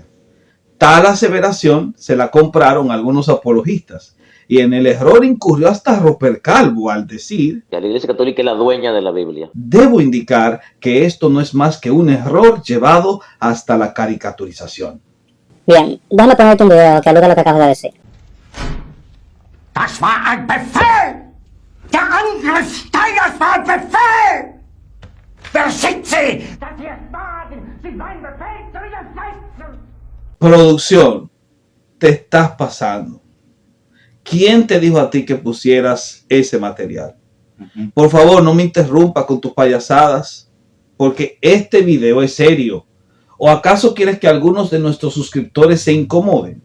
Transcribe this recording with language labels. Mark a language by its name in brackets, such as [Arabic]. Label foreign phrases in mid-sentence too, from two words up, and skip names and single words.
[Spanish] Tal aseveración se la compraron algunos apologistas, y en el error incurrió hasta Roper Calvo al decir: La Iglesia Católica es la dueña de la Biblia. Debo indicar que esto no es más que un error llevado hasta la caricaturización. Bien, déjame ponerte un video que alude a lo que acabas de decir. [German] Das war ein Befehl! Der Angriff Steiners war ein Befehl! Wer schickt Sie? Dass Sie es wagen, Sie meinen Befehl zu widersetzen! [Spanish] Producción, te estás pasando. ¿Quién te dijo a ti que pusieras ese material? Por favor, no me interrumpas con tus payasadas, porque este video es serio. ¿O acaso quieres que algunos de nuestros suscriptores se incomoden?